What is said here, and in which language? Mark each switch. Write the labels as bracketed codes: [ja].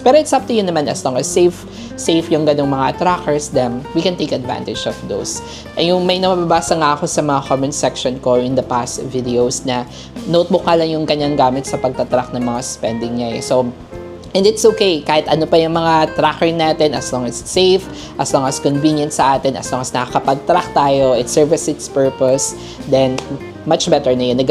[en] Pero it's up to you naman as long as safe yung ganung mga trackers, then we can take advantage of those. [tl] Ay, yung may nababasa nga ako sa mga comment section ko in the past videos na notebook ka lang yung kanyang gamit sa pagtatrack ng mga spending niya. [en] So, and it's okay, [tl] kahit ano pa yung mga tracker natin, [en] as long as it's safe, as long as convenient sa atin, as long as nakakapag-track tayo, it serves its purpose, then much better na yun.